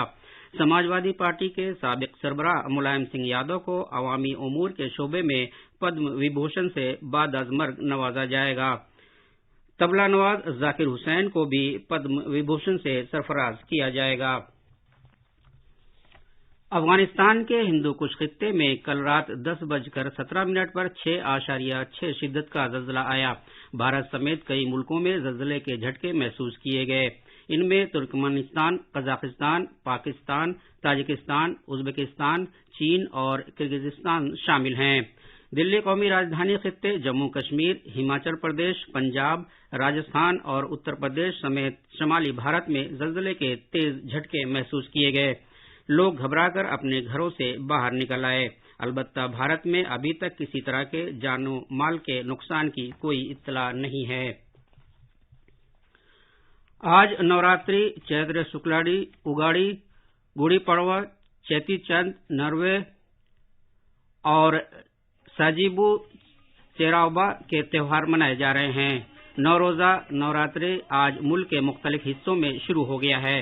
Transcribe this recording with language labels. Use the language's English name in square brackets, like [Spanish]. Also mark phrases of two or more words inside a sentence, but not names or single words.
[Urdu] سماجوادی پارٹی کے سابق سربراہ ملائم سنگھ یادو کو عوامی امور کے شعبے میں پدم وبھوشن سے بعد از مرگ نوازا جائے گا. طبلہ نواز ذاکر حسین کو بھی پدم وبھوشن سے سرفراز کیا جائے گا. افغانستان کے ہندو کش خطے میں کل رات 10:17 پر 6.6 شدت کا زلزلہ آیا۔ بھارت سمیت کئی ملکوں میں زلزلے کے جھٹکے محسوس کیے گئے۔ ان میں ترکمانستان، قزاقستان، پاکستان، تاجکستان، ازبکستان، چین اور کرغزستان شامل ہیں۔ دلی قومی راجدھانی خطے جموں کشمیر، ہماچل پردیش، پنجاب، راجستھان اور اتر پردیش سمیت شمالی بھارت میں زلزلے کے تیز جھٹکے محسوس کیے گئے۔ لوگ گھبرا کر اپنے گھروں سے باہر نکل آئے۔ البتہ بھارت میں ابھی تک کسی طرح کے جان و مال کے نقصان کی کوئی اطلاع نہیں ہے۔ آج نوراتری، چیتر شکلاڈی، اگاڑی، گوڑی پڑوا، چیتی چند، نروے اور ساجیبو چیراوبا کے تہوار منائے جا رہے ہیں۔ 9 روزہ نوراتری آج ملک کے مختلف حصوں میں شروع ہو گیا ہے۔